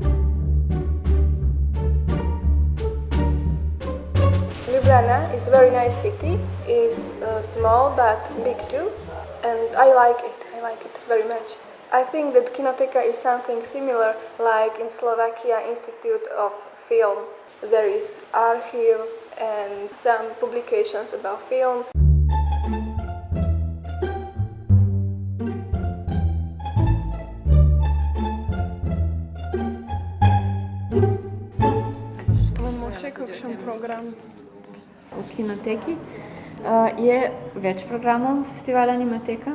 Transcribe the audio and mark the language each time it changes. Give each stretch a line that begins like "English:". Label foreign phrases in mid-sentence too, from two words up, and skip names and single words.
English: Ljubljana is a very nice city, is small but big too, and I like it very much. I think that Kinoteka is something similar like in Slovakia Institute of Film. There is archive and some publications about film.
Slovenian: Imamo še kakšen program? V Kinoteki je več programov festivala Animateka.